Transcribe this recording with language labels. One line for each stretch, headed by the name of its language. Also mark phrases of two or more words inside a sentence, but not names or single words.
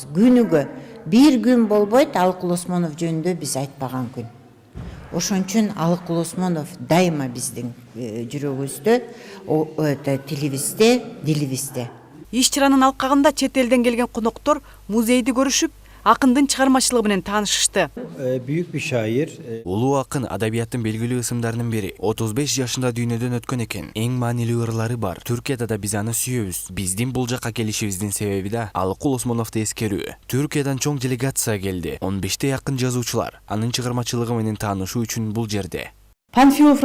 Kyrgyz: Күнүгө бир күн болбойт Алыкул Осмонов жөнүндө биз айтпаган күн. Ошон үчүн Алыкул Осмонов дайыма биздин жүрөгүбүздө, тилибизде, дилибизде. Иш-чаранын алкагында чет элден келген коноктор музейди көрүшүп, акындын чыгармачылыгы менен таанышышты.
Turkish: Büyük bir şair.
Kyrgyz: Улуу акын адабияттын белгилүү ысымдарынын бири. 35 жашында дүйнөдөн өткөн экен. Эң маанилүү ырлары бар. Түркияда да биз аны сүйөбүз. Биздин бул жакка келишибиздин себеби да Алыкул Осмоновду эскерүү. Түркиядан чоң делегация келди. 15 якын жазуучулар анын чыгармачылыгы менен таанышуу үчүн бул жерде.